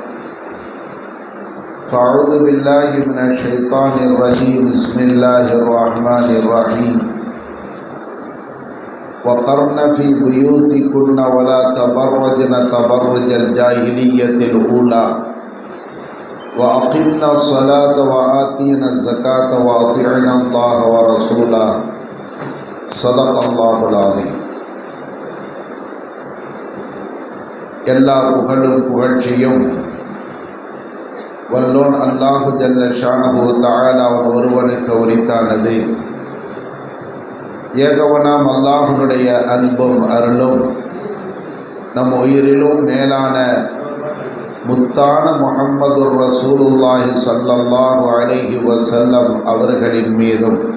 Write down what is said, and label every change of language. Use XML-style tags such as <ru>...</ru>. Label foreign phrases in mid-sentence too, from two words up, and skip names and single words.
<ar>فأعوذ بالله من الشيطان الرجيم بسم الله الرحمن الرحيم وقرن في بيوتكن ولا تبرجن تبرج الجاهلية الأولى وأقمنا الصلاة وآتينا الزكاة وأطعنا الله ورسوله صدق الله العظيم.</ar> <ta>எல்லா புகழும் புகழ்ச்சியும் வல்லோன்</ta> <ar>الله جل شأنه تعالى</ar> <ta>ஒருவனுக்கு உரித்தானது. ஏகவனாம் அல்லாஹுடைய அன்பும் அருளும் நம் உயிரிலும் மேலான முத்தான முஹம்மது</ta> <ar>رسول الله صلى الله عليه وسلم</ar> <ta>அவர்களின் மீதும்</ta>